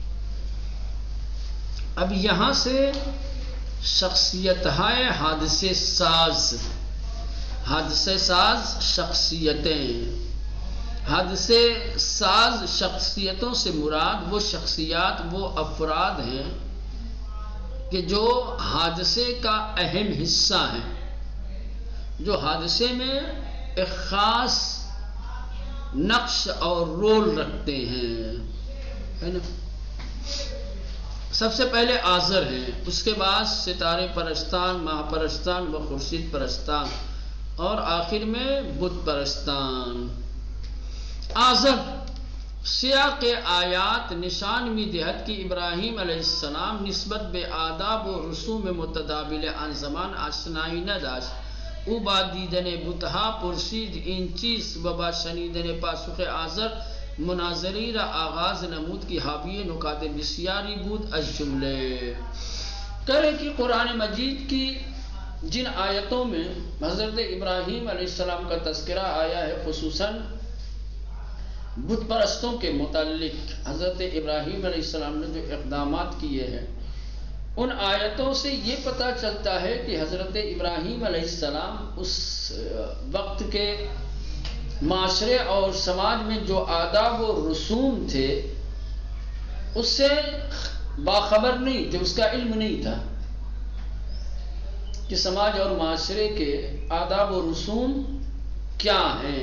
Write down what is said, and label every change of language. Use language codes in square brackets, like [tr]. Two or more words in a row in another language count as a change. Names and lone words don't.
[ur] اب یہاں سے [fa] شخصیت‌ہائے حادثے ساز، [ur] حادثے ساز شخصیتیں، حادثے ساز شخصیتوں سے مراد وہ شخصیات، وہ افراد ہیں کہ جو حادثے کا اہم حصہ ہیں، جو حادثے میں ایک خاص نقش اور رول رکھتے ہیں، ہے نا۔ سب سے پہلے آزر ہیں، اس کے بعد ستارے پرستان، [fa] ماہ پرستان و خورشید پرستان، [ur] اور آخر میں بت پرستان۔ [fa] آزر سیاق آیات نشان می دہد کہ ابراہیم علیہ السلام نسبت به آداب و رسوم متداول آن زمان آشنایی نداشت او با دیدن بتها پرسید این چیز و با شنیدن پاسخ آزر مناظری را آغاز نمود کی حاوی نکات بسیاری بود از جمله [ur] کرے کہ قرآن مجید کی جن آیتوں میں حضرت ابراہیم علیہ السلام کا تذکرہ آیا ہے خصوصاً بت پرستوں کے متعلق حضرت ابراہیم علیہ السلام نے جو اقدامات کیے ہیں ان آیتوں سے یہ پتہ چلتا ہے کہ حضرت ابراہیم علیہ السلام اس وقت کے معاشرے اور سماج میں جو آداب و رسوم تھے اس سے باخبر نہیں تھے، اس کا علم نہیں تھا کہ سماج اور معاشرے کے آداب و رسوم کیا ہیں۔